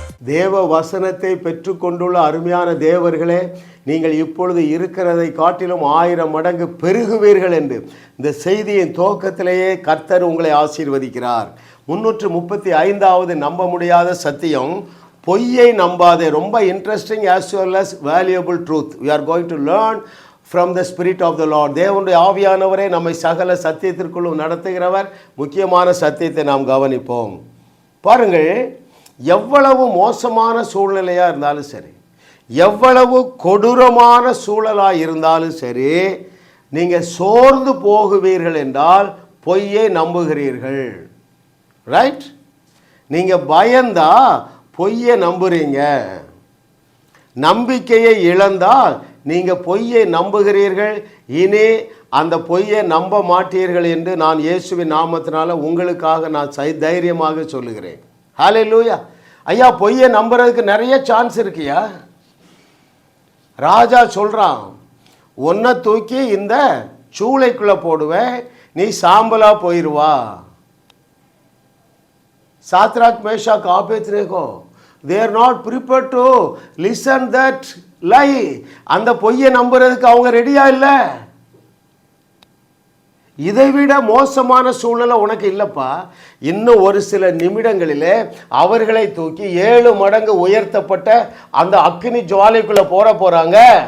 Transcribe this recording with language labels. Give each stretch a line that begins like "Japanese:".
Tamil: தேவ வசனத்தை பெற்றுக்கொண்டுள்ள அருமையான தேவர்களே, நீங்கள் இப்பொழுது இருக்கிறதை காட்டிலும் 1000 மடங்கு பெருகுவீர்கள் என்று இந்த செய்தியின் துவக்கத்திலேயே கர்த்தர் உங்களை ஆசீர்வதிக்கிறார். 335வது நம்ப முடியாத சத்தியம், பொய்யை நம்பாதே.
English: ரொம்ப interesting as well as valuable truth. We are going to learn from the spirit of the Lord.
Tamil: தேவனுடைய ஆவியானவரே நம்மை சகல சத்தியத்திற்குள்ளும் நடத்துகிறவர். முக்கியமான சத்தியத்தை நாம் கவனிப்போம். பாருங்கள், எவ்வளவு மோசமான சூழ்நிலையாக இருந்தாலும் சரி, எவ்வளவு கொடூரமான சூழலாக இருந்தாலும் சரி, நீங்கள் சோர்ந்து போகுவீர்கள் என்றால் பொய்யை நம்புகிறீர்கள். ரைட்? நீங்கள் பயந்தா பொய்யை நம்புறீங்க. நம்பிக்கையை இழந்தால் நீங்கள் பொய்யை நம்புகிறீர்கள். இனி அந்த பொய்யை நம்ப மாட்டீர்கள் என்று நான் இயேசுவின் நாமத்தினால உங்களுக்காக நான் தைரியமாக சொல்லுகிறேன். ஹல்லேலூயா. ஐயா, பொய்யை நம்புறதுக்கு நிறைய சான்ஸ் இருக்குயா. ராஜா சொல்கிறான், உன்னை தூக்கி இந்த சூளைக்குள்ளே போடுவேன், நீ சாம்பலா போயிடுவா.
English: Shadrach Meshach Abednego, they are not prepared to listen that lie.
Tamil: அந்த பொய்யை நம்புறதுக்கு அவங்க ரெடியா இல்லை. இதைவிட மோசமான சூழ்நிலை உனக்கு இல்லைப்பா. இன்னும் ஒரு சில நிமிடங்களிலே அவர்களை தூக்கி 7 மடங்கு உயர்த்தப்பட்ட அந்த அக்கினி ஜுவாலைக்குள்ளே போகிறாங்க.